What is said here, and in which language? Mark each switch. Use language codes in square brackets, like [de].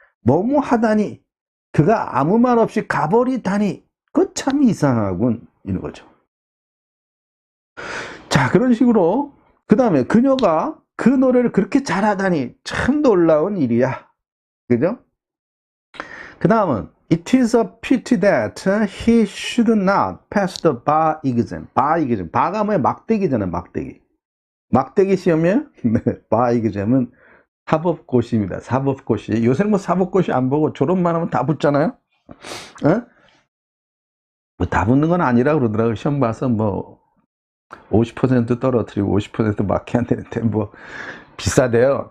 [ko] 뭐뭐 하다니 그가 아무 말 없이 가버리다니 그거 참 이상하군 이런 거죠. 자, 그런 식으로 그 다음에 그녀가 그 노래를 그렇게 잘하다니 참 놀라운 일이야. 그죠? 그 다음은 [en] It is a pity that he should not pass the bar exam. [ko] bar exam. bar가 뭐야? 막대기잖아요. 막대기. 막대기 시험이에요? 네. bar exam은 사법고시입니다. 사법고시. 요새는 뭐 사법고시 안 보고 졸업만 하면 다 붙잖아요? 뭐 다 붙는 건 아니라 그러더라고요. 시험 봐서 뭐 50% 떨어뜨리고 50% 맞게 안 되는데 뭐 비싸대요.